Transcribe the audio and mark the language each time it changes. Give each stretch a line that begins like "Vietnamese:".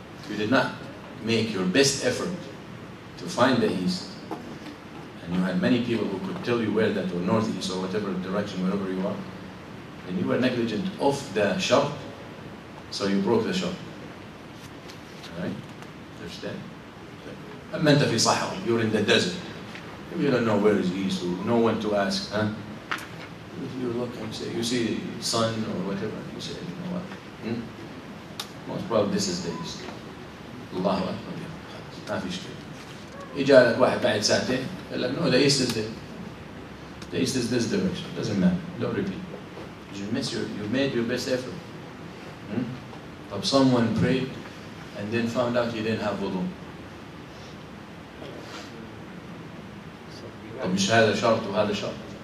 English: You did not make your best effort to find the east, and you had many people who could tell you where that, or northeast, or whatever direction, wherever you are, then you were negligent of the shart, so you broke the shart. Alright? Understand? أما أنت في صحراء, you're in the desert, you don't know where is east, or no one to ask. If you look and say, you see sun or whatever, you say, you know what? Most probably this is the east.
Arabic: الله أكبر. ما في شيء. إجا لك واحد بعد ساعتين قال لك no, the east is there.
English: The east is this direction. Doesn't matter. Don't repeat. You made your best effort. But someone prayed and then found out he didn't have wudu.
Arabic: طب مش هذا شرط وهذا شرط.